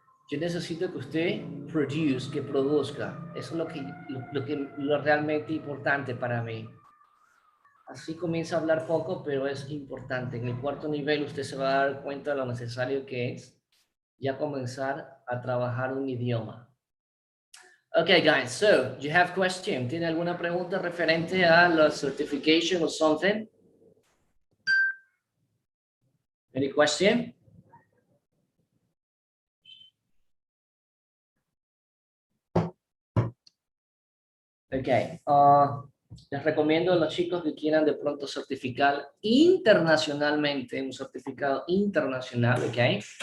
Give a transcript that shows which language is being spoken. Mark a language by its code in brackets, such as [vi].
[es] Yo necesito que usted que produzca. Eso es lo realmente importante para mí. Así comienza a hablar poco, pero es importante. En el cuarto nivel usted se va a dar cuenta de lo necesario que es ya comenzar a trabajar un idioma. [en] Okay, guys, so you have question? [es] ¿Tiene alguna pregunta referente a la [en] certification or something? Any question? [es] Ok. Les recomiendo a los chicos que quieran de pronto certificar internacionalmente, un certificado internacional, ok.